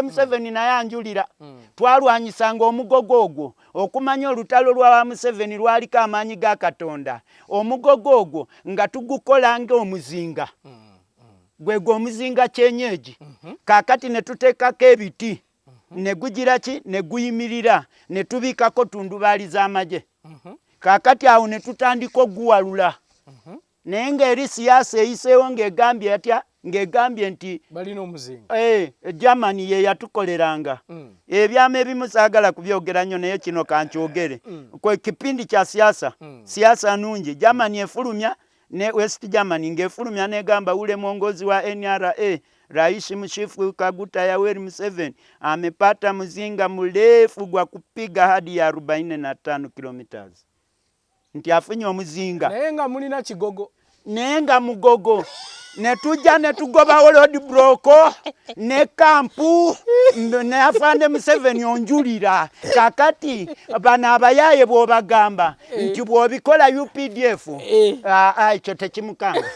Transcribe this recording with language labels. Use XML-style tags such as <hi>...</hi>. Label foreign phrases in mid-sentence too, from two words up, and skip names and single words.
<lg>Museveni naye anjulira twalwanyisanga omugogo ogwo okumanya olutalo lwa Museveni lwaliko amaanyi ga Katonda omugogo ogwo nga tugukola ng'omuzinga gwegwo omuzinga kyenyeji kakati ne tuteekako ebiti ne gugira ki ne guyimirira ne tubikako tundubaali z'amagye kakati awo ne tutandika oguwalula naye ng'eri siyaasa eyiseewo ng'egambye atya ng'egambye nti balina omuzinga Germany ye yatukoleranga ebyama ebimu saagala kubyogera nnyo naye kino kankyogere kwe kipindi kya siasa nungi Germany efulumya ne West Germany ng'efulumya negamba</lg> <sw>ule mwongozi wa NRA Rais Mshifu Kaguta Yoweri Museveni amepata mzinga mrefu gwa kupiga hadi ya 45 kilometers.</sw> <lg>Nti afunye omuzinga. Nenga mulina kigogo. Nenga mugogo. Netuja netugoba road broko ne kampu ne afande Museveni onjulira kakati bana abayaye bwobagamba nti bwobikola UPDF ekyo tekimukanga.</lg>